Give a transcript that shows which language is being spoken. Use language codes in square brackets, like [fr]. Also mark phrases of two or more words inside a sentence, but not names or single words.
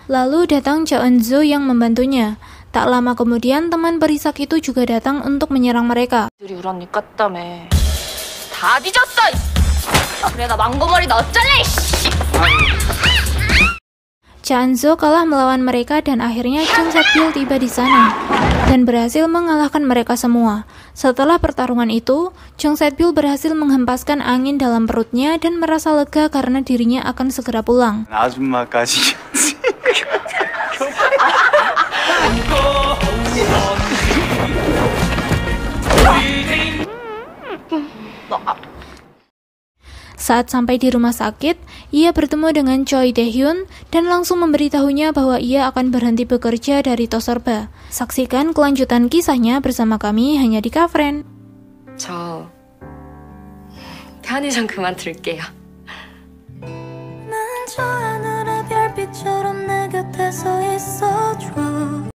[id] Lalu datang Cha Eun-zo yang membantunya. Tak lama kemudian teman perisak itu juga datang untuk menyerang mereka. [ko] 들이 우리 언니 깠다며. 다 뒤졌어. 그래 나 망고머리 넣었잖아. [id] Cha Eun-zo kalah melawan mereka dan akhirnya Jung Set-pyeol tiba di sana dan berhasil mengalahkan mereka semua. Setelah pertarungan itu, Jung Set-pyeol berhasil menghempaskan angin dalam perutnya dan merasa lega karena dirinya akan segera pulang. [ko] 아줌마까지. [id] Saat sampai di rumah sakit, ia bertemu dengan Choi Tae-hyun dan langsung memberitahunya bahwa ia akan berhenti bekerja dari Toserba. Saksikan kelanjutan kisahnya bersama kami hanya di Kafren. [ko] 저 편의점 그만둘게요. 난 저 하늘의 별빛처럼 내 곁에 서 있어줘.